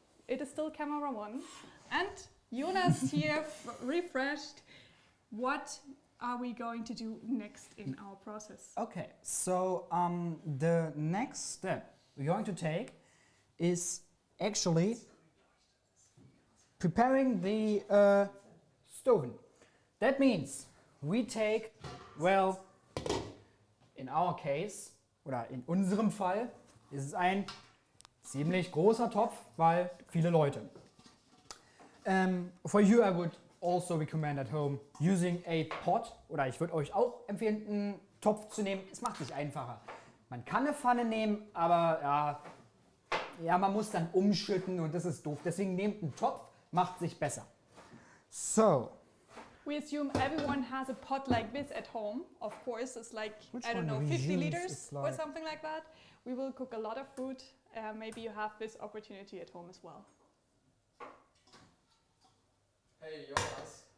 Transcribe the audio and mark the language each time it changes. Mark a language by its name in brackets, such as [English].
[English] It is still camera 1. And Jonas here refreshed what are we going to do next in our process? Okay, so the next step we're going to take is actually preparing the stove. That means we take, well, in our case, [German] oder in unserem Fall, ist es ein ziemlich großer Topf, weil viele Leute. [English] For you, I would also recommend at home using a pot, [German] oder ich würde euch auch empfehlen, einen Topf zu nehmen. Es macht sich einfacher. Man kann eine Pfanne nehmen, aber ja, man muss dann umschütten und das ist doof. Deswegen nehmt einen Topf, macht sich besser. [English] So. We assume everyone has a pot like this at home. Of course, it's like, I don't know, 50 liters or something like that. We will cook a lot of food. Maybe you have this opportunity at home as well. Hey Jonas.